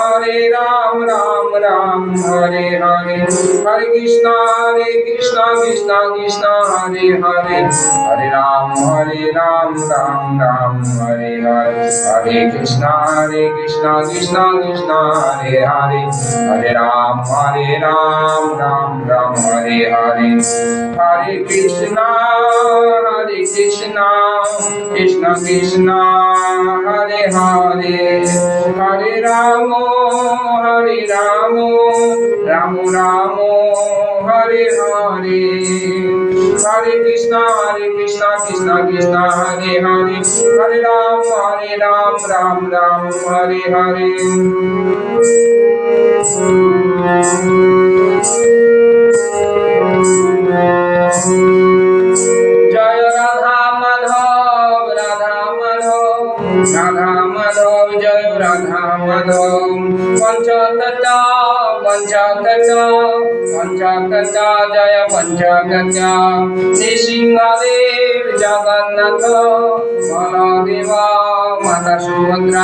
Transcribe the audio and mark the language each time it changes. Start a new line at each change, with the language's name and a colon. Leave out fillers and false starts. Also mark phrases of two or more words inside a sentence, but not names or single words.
Bangla: রাম হরে হরে হরে কৃষ্ণ কৃষ্ণ কৃষ্ণ হরে হরে হরে রাম রাম হরে হরে হরে কৃষ্ণ কৃষ্ণ কৃষ্ণ হরে হরে হরে রাম রাম হরে হরে হরে কৃষ্ণ কৃষ্ণ কৃষ্ণ হরে হরে হরে রাম রাম হরে হরে হরে কৃষ্ণ কৃষ্ণ কৃষ্ণ হরে হরে হরে রাম রাম হরে হরে জয় রাধা মাধব জয় রাধা মাধব পঞ্চতত্ত্ব জয় পঞ্চ জগত নৃসিংহদেব জগন্নাথ বলদেব মাতা সুভদ্রা